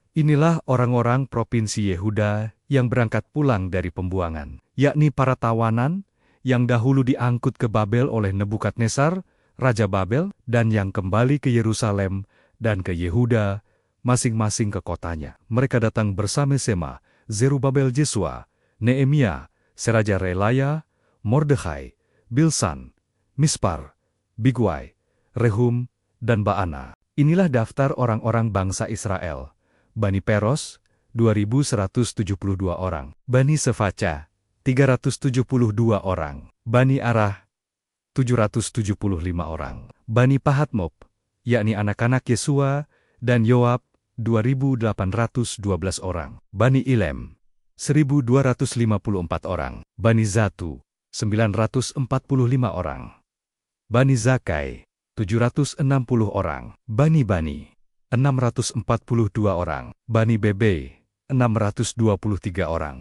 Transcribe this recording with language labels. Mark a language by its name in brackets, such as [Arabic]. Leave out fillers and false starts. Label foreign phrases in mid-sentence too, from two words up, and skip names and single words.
[Indonesian] Inilah orang-orang provinsi Yehuda yang berangkat pulang dari pembuangan, yakni para tawanan, yang dahulu diangkut ke Babel oleh Nebukadnezar, Raja Babel, dan yang kembali ke Yerusalem dan ke Yehuda, masing-masing ke kotanya. Mereka datang bersama-sama, Zerubabel Jesua, Nehemia, Seraja Relaya, Mordekhai, Bilsan, Mispar, Bigwai, Rehum, dan Baana. Inilah daftar orang-orang bangsa Israel. Bani Peros, 2.172 orang. Bani Sefaca, 372 orang. Bani Arah, 775 orang. Bani Pahatmob, yakni anak-anak Yesua dan Yoab, 2.812 orang. Bani Ilem, 1.254 orang. Bani Zatu, 945 orang. Bani Zakai, 760 orang. Bani 642 orang. Bani Bebe, 623 orang.